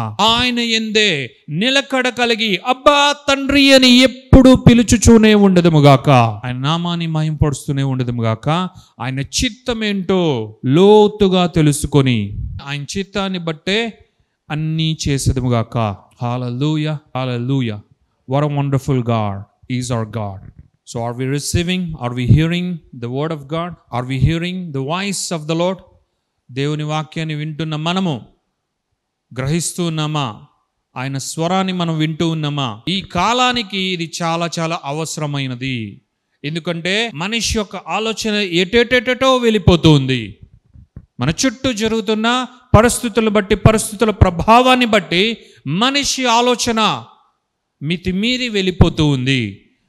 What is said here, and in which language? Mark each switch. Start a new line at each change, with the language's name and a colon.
Telugu: ఆయన యందే నిలకడ కలిగి అబ్బా తండ్రి అని ఎప్పుడు పిలుచుచూనే ఉండదుముగాక. ఆయన నామాన్ని మహింపరుస్తూనే ఉండదుముగాక. ఆయన చిత్తమేంటో లోతుగా తెలుసుకొని ఆయన చిత్తాన్ని బట్టే అన్నీ చేసేదముగాక. హల్లెలూయా, హల్లెలూయా.
English: What a wonderful God is our God. So are we receiving? Are we hearing the word of God? Are we hearing the voice of the Lord?
Telugu: దేవుని వాక్యాన్ని వింటున్న మనము గ్రహిస్తూ ఉన్నామా? ఆయన స్వరాన్ని మనం వింటూ ఉన్నామా? ఈ కాలానికి ఇది చాలా చాలా అవసరమైనది. ఎందుకంటే మనిషి యొక్క ఆలోచన ఎటెటెటో వెళ్ళిపోతూ ఉంది. మన చుట్టూ జరుగుతున్న పరిస్థితులను బట్టి, పరిస్థితుల ప్రభావాన్ని బట్టి మనిషి ఆలోచన మితిమీరి వెళ్ళిపోతూ ఉంది.